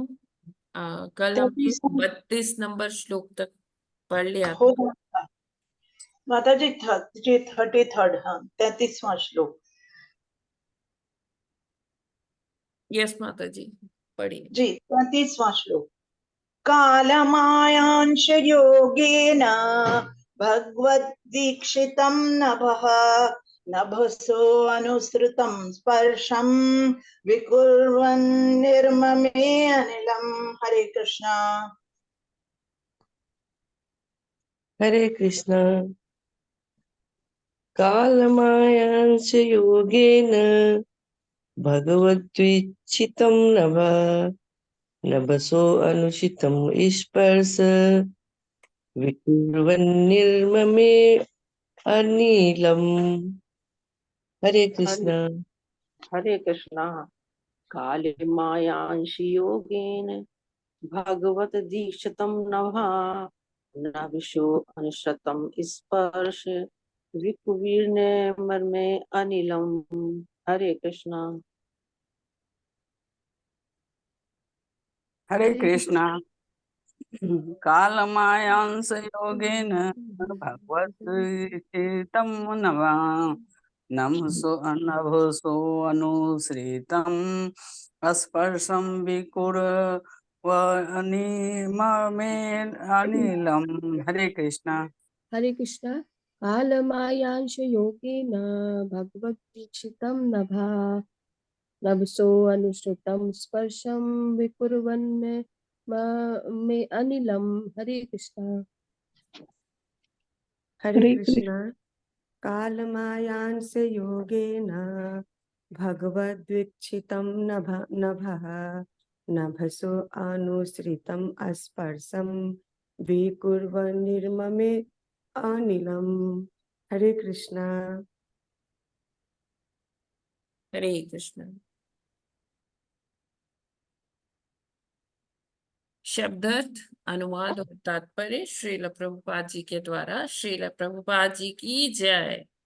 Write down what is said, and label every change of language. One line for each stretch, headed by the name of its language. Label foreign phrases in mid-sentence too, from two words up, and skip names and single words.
Hindi: कल हमने 32 नंबर श्लोक तक पढ़ लिया हो था। गया। माता जी 33rd, हाँ 33वां श्लोक। यस माता जी, पढ़िए जी 33वां श्लोक।
Sanskrit: कालमायांश योगेन भगवद्दीक्षितं नभः नभसो अनुसृतं स्पर्शं विकुर्वन् निर्ममे अनिलम्।
Hindi: हरे कृष्णा। हरे कृष्णा।
Sanskrit: कालमायांश योगेन भगवद्वीक्षितं नभः नभसो अनुचितं स्पर्श विकुर्वन्निर्ममे अनिलम्।
Hindi: हरे कृष्णा। हरे कृष्णा।
Sanskrit: काले मायांश योगेन भगवत दीक्षितं नभः नभसो अनुशतं स्पर्श विकुर्वन्निर्ममे अनिलम्।
Hindi: हरे कृष्णा। हरे कृष्णा।
Sanskrit: कालमायांस योगेन भगवद्गीतं नवा नभसो अनुसृतं स्पर्शं विकुर्वन्निममे अनिलं।
Hindi: हरे कृष्णा। हरे कृष्णा।
Sanskrit: कालमायांश योगेन भगवद्दीक्षितं नभसो अनुसृतं स्पर्शं विकुर्वन् मे अनिलम।
Hindi: हरे कृष्णा। हरे कृष्णा।
Sanskrit: कालमायांस योगेन भगवद्वीक्षितं नभः नभसो अनुसृतं स्पर्शं विकुर्वन्निर्ममे अनिलम्।
Hindi: हरे कृष्णा। हरे कृष्ण। शब्दार्थ, अनुवाद और तात्पर्य श्रील प्रभुपाद जी के द्वारा। श्रील प्रभुपाद जी की जय।